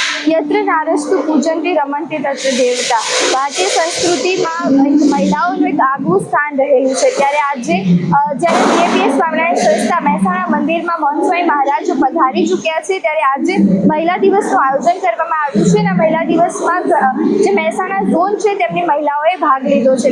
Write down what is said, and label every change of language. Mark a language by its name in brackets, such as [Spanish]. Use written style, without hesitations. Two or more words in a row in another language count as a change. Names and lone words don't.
[Sanskrit] यत्र नारस्तु पूजन्ते रमन्ते तत्र देवता। [Gujarati] ભારતીય સંસ્કૃતિમાં મહિલાઓનું એક આગવું સ્થાન રહેલું છે। ત્યારે આજે જ્યારે બીએપીએસ સ્વામિનારાયણ સંસ્થા મહેસાણા મંદિરમાં મહંત સ્વામી મહારાજ પધારી ચૂક્યા છે, ત્યારે આજે મહિલા દિવસનું આયોજન કરવામાં આવ્યું છે અને મહિલા દિવસમાં જે મહેસાણા ઝોન છે તેમની મહિલાઓએ ભાગ લીધો છે।